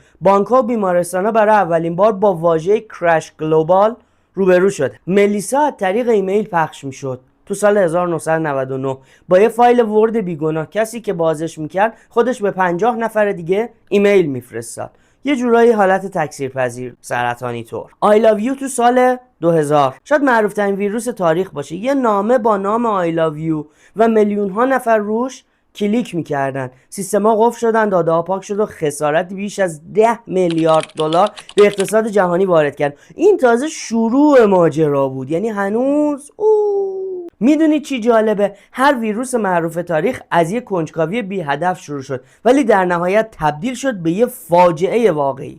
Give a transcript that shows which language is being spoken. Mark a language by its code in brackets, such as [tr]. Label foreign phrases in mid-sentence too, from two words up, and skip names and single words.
[fa] بانک‌ها و بیمارستان‌ها برای اولین بار با واژه [en] crash global [fa] روبرو شد. ملیسا از طریق ایمیل پخش میشد. تو سال 1999 با یه فایل ورد بیگناه کسی که بازش میکرد خودش به 50 نفر دیگه ایمیل میفرستاد. یه جورایی حالت تکثیرپذیر، سرطانی طور. I love you تو سال 2000 شاید معروف ترین ویروس تاریخ باشه. یه نامه با نام I love you و میلیون ها نفر روش کلیک میکردن. سیستما قفل شدن، داده ها پاک شد و خسارت بیش از 10 میلیارد دلار به اقتصاد جهانی وارد کرد. این تازه شروع ماجرا بود، یعنی هنوز میدونی چی جالبه؟ هر ویروس معروف تاریخ از یه کنجکاوی بی هدف شروع شد، ولی در نهایت تبدیل شد به یه فاجعه واقعی.